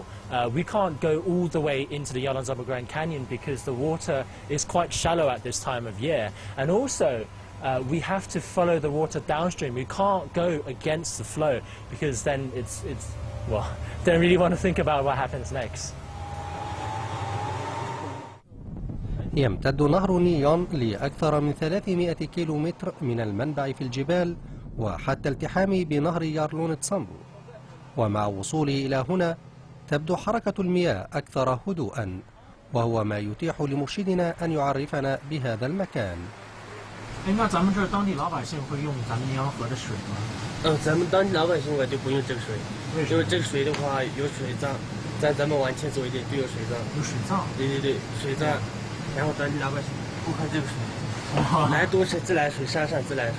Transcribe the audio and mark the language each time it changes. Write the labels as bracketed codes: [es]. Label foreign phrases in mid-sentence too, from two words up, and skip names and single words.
[en] We can't go all the way into the Yalongzhangpa Grand Canyon because the water is quite shallow at this time of year. And also, we have to follow the water downstream. We can't go against the flow because then well, don't really want to think about what happens next. [ar] يمتد نهر نيون لأكثر من 300 كيلومتر من المنبع في الجبال وحتى التحامه بنهر يارلون تسامبو. ومع وصوله إلى هنا تبدو حركة المياه أكثر هدوءا، وهو ما يتيح لمرشدنا أن يعرفنا بهذا المكان. [zh] 那咱们这儿当地老百姓会用咱们尼洋河的水吗？咱们当地老百姓我就不用这个水，因为这个水的话有水葬，咱们往前走一点就有水葬。有水葬？对，水葬。然后当地老百姓不喝这个水，来多是自来水，山上自来水。